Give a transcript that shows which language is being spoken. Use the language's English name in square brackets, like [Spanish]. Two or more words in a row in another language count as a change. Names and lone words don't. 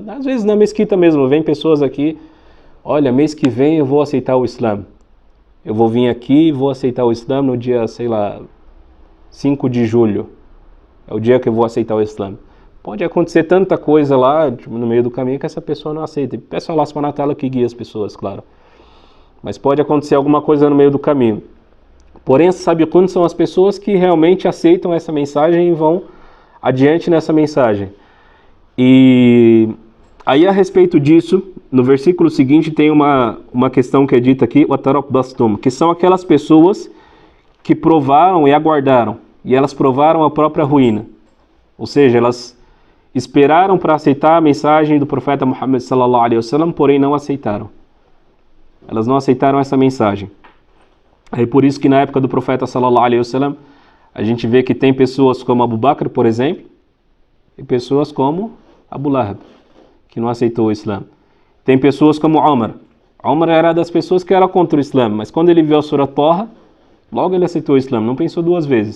[Portuguese] Às vezes na mesquita mesmo, vem pessoas aqui, olha, mês que vem eu vou aceitar o Islã. Eu vou vir aqui e vou aceitar o Islã no dia, sei lá, 5 de julho. É o dia que eu vou aceitar o Islã. Pode acontecer tanta coisa lá, tipo, no meio do caminho, que essa pessoa não aceita. E peço a Allah [Arabic] سبحانه وتعالى [Portuguese] que guie as pessoas, claro. Mas pode acontecer alguma coisa no meio do caminho. Porém, esses sabiqun são as pessoas que realmente aceitam essa mensagem e vão adiante nessa mensagem. E aí, a respeito disso, no versículo seguinte tem uma questão que é dita aqui, que são aquelas pessoas que provaram e aguardaram, e elas provaram a própria ruína. Ou seja, elas esperaram para aceitar a mensagem do profeta Muhammad [Arabic] صلى الله عليه وسلم, [Portuguese] porém não aceitaram. Elas não aceitaram essa mensagem. É por isso que na época do profeta [Arabic] صلى الله عليه وسلم, [Portuguese] a gente vê que tem pessoas como Abu Bakr, por exemplo, e pessoas como Abu Lahab, que não aceitou o Islã. Tem pessoas como Umar. Umar era das pessoas que era contra o Islã, mas quando ele viu a Surah Taha, logo ele aceitou o Islã, não pensou duas vezes.